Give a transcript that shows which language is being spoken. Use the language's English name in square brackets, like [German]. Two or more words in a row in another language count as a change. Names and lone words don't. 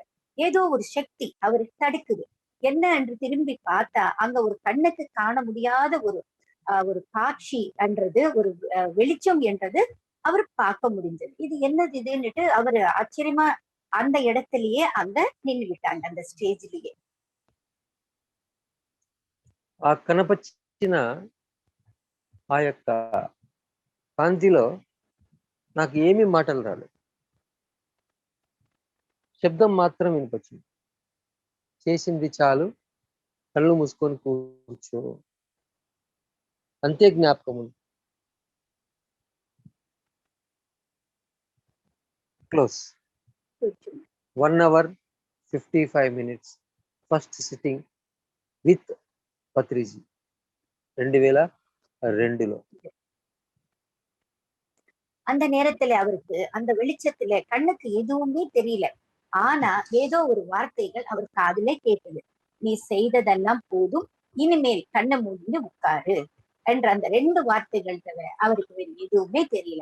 [Tamil] ஏதோ ஒரு சக்தி அவருக்கு தடுக்குது. என்ன என்று திரும்பி பார்த்தா அங்க ஒரு கண்ணுக்கு காண முடியாத ஒரு காட்சி என்றது, ஒரு வெளிச்சம் என்றது அவர் பார்க்க முடிஞ்சது. இது என்னது இதுன்னுட்டு அவரு ஆச்சரியமா அந்த இடத்திலேயே அங்க நின்று விட்டாங்க, அந்த ஸ்டேஜ்லயே. [Telugu] ఆ కనపచ్చిన ఆ యొక్క కాంతిలో నాకు ఏమీ మాటలు రాలేదు, శబ్దం మాత్రం వినిపించింది. చేసింది చాలు, కళ్ళు మూసుకొని కూర్చో, అంతే జ్ఞాపకం ఉంది. [English] క్లోజ్ 1 hour 55 minutes first sitting with பத்ரிஜி 2002లో. [Tamil] அந்த நேரத்துல அவருக்கு அந்த வெளிச்சத்துல கண்ணுக்கு எதுவுமே தெரியல. ஆனா ஏதோ ஒரு வார்த்தைகள் அவர் காதுல கேட்டது. நீ செய்ததெல்லாம் போதும், இனிமேல் கண்ணை மூடின்னு உட்காரு என்ற அந்த 2 வார்த்தைகள் தவிர அவருக்கு வேறு எதுவுமே தெரியல.